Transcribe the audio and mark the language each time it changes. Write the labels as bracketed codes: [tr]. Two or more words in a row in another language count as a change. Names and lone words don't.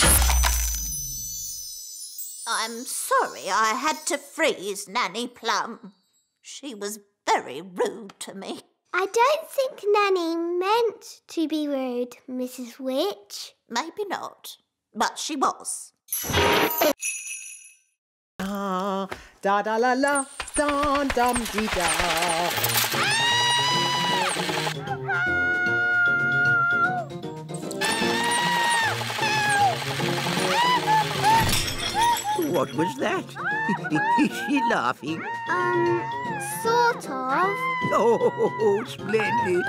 [en] I'm sorry I had to freeze Nanny Plum. She was very rude to me. I don't think Nanny meant to be rude, Mrs. Witch. Maybe not, but she was. Ah, da da la la, dum dum dee da. What was that? Is she laughing? Sort of. Oh, splendid.